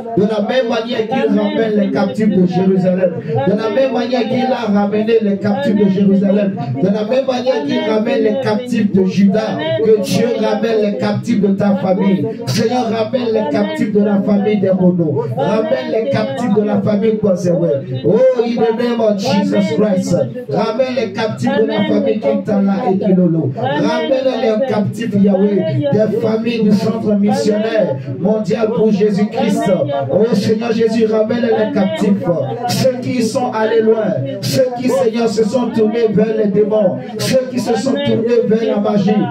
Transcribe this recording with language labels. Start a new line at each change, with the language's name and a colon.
French: De la même manière qu'il ramène les captifs de Jérusalem. De la même manière qu'il a ramené les captifs de Jérusalem. De la même manière qu'il ramène les captifs de Juda. Que Dieu ramène les captifs de ta famille. Seigneur, ramène les captifs de la famille des Renaud. Ramène les captifs de la famille Kwazewe.
English: Oh, in the name of Jesus Christ.
French: Ramène les captifs de la famille Kintala et Kilolo. Ramène les captifs, Yahweh, des familles du centre missionnaire mondial pour Jésus-Christ. Oh Seigneur Jésus, ramène les captifs. Ceux qui sont allés loin. Ceux qui, Seigneur, se sont tournés vers les démons. Ceux qui se sont tournés vers la magie.